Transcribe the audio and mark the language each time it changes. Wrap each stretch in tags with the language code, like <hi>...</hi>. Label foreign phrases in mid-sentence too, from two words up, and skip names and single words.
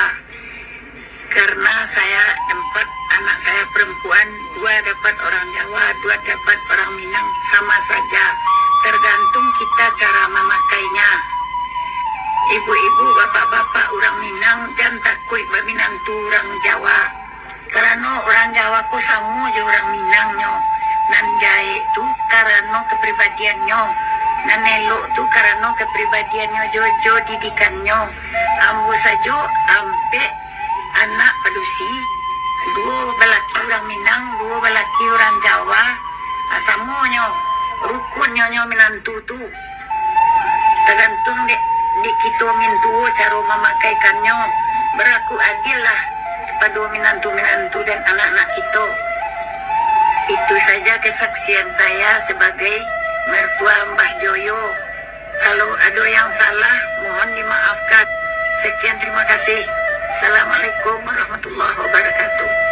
<id>Karena saya 4 anak saya perempuan, 2 dapat orang Jawa, 2 dapat orang Minang, sama saja. Tergantung kita cara memakainya. Ibu-ibu, bapak-bapak orang Minang jangan takut berminantu orang Jawa. Karena orang Jawa ku sama aja orang Minangnya.</id> <min>Nan jahe tu</min> <id>karena kepribadiannya.</id> <min>Nan elok tu</min> <id>karena kepribadiannya,</id> <min>jojo didikannya. Ambo saja ampe anak padusi, 2 belaki orang Minang, 2 belaki orang Jawa. Samonyo rukunnya minantu tu.</min> <id>Tergantung di kita mintu cara memakaikannya. Berlaku adil lah kepada minantu-minantu dan anak-anak kita. Itu saja kesaksian saya sebagai mertua Mbah Joyo. Kalau ada yang salah, mohon dimaafkan. Sekian, terima kasih. Assalamualaikum warahmatullahi wabarakatuh.</id>